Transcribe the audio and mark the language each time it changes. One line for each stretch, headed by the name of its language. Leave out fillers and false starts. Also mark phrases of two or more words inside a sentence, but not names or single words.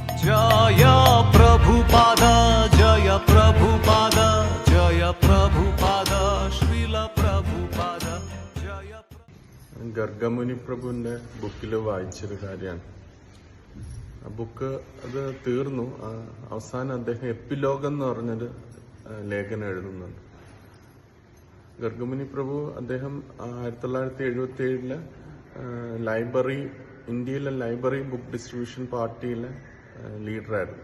Hindi: जय प्रभुपाद जय प्रभुपाद जय प्रभुपाद श्रील प्रभुपाद जय
Malayalam: ഗർഗമുനി പ്രഭുവിന്റെ ബുക്കിൽ വായിച്ചൊരു കാര്യമാണ്. ആ ബുക്ക് അത് തീർന്നു. അവസാനം അദ്ദേഹം എപ്പിലോഗ് എന്ന് പറഞ്ഞൊരു ലേഖനം എഴുതുന്നുണ്ട്. ഗർഗമുനി പ്രഭു അദ്ദേഹം 1977 ലൈബ്രറി, ഇന്ത്യയിലെ
English: library book distribution
Malayalam: പാർട്ടിയിലെ ലീഡറായിരുന്നു.